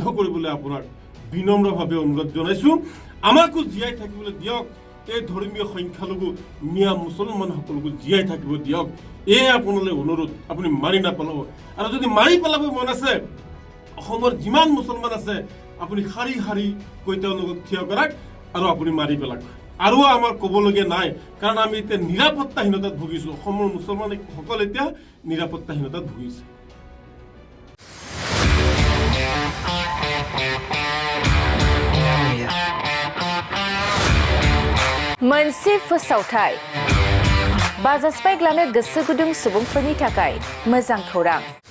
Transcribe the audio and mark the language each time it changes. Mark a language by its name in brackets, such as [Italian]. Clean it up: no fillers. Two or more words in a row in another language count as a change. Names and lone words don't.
[Assamese] কৰিবলৈ আপোনাক বিনম্ৰভাৱে অনুৰোধ জনাইছোঁ আমাকো জীয়াই থাকিবলৈ দিয়ক এই ধৰ্মীয় সংখ্যালঘু মিয়া মুছলমানসকলকো জীয়াই থাকিব দিয়ক এই আপোনালৈ অনুৰোধ আপুনি মাৰি নাপেলাব আৰু যদি মাৰি পেলাব মন আছে অসমৰ যিমান মুছলমান আছে আপুনি শাৰী শাৰী কৈ তেওঁলোকক থিয় কৰাক আৰু আপুনি মাৰি পেলাক আৰু আমাৰ ক'বলগীয়া নাই কাৰণ আমি এতিয়া নিৰাপত্তাহীনতাত ভুগিছোঁ অসমৰ মুছলমানসকল এতিয়া নিৰাপত্তাহীনতাত ভুগিছে [Bodo] मोनसे फोसावथाय बाजास्पाइग्लानो गोसो गुदुं सुबुंफोरनि थाखाय मोजां खौरां